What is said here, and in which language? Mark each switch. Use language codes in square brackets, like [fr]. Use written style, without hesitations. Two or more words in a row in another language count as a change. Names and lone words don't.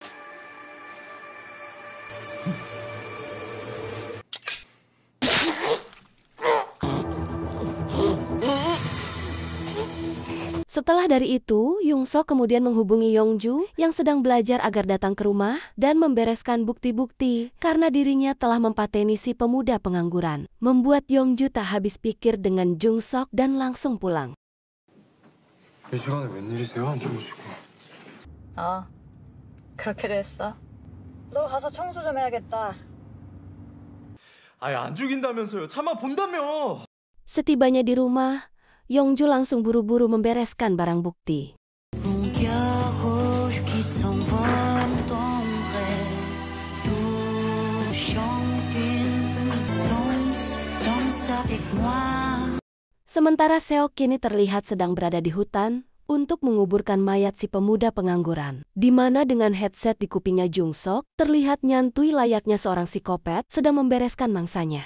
[id] Setelah dari itu, Jung Sok kemudian menghubungi Yongju yang sedang belajar agar datang ke rumah dan membereskan bukti-bukti karena dirinya telah mempateni si pemuda pengangguran. Membuat Yongju tak habis pikir dengan Jung Sok dan langsung pulang. [ko] 이 시간에 웬일이세요? 안 주무시고. 그렇게 됐어. 너 가서 청소 좀 해야겠다. 아예 안 죽인다면서요. 참아 본다며. [id] Setibanya di rumah, Yongju langsung buru-buru membereskan barang bukti. Sementara Seok kini terlihat sedang berada di hutan untuk menguburkan mayat si pemuda pengangguran, di mana dengan headset di kupingnya Jung Sok terlihat nyantui layaknya seorang psikopat sedang membereskan mangsanya.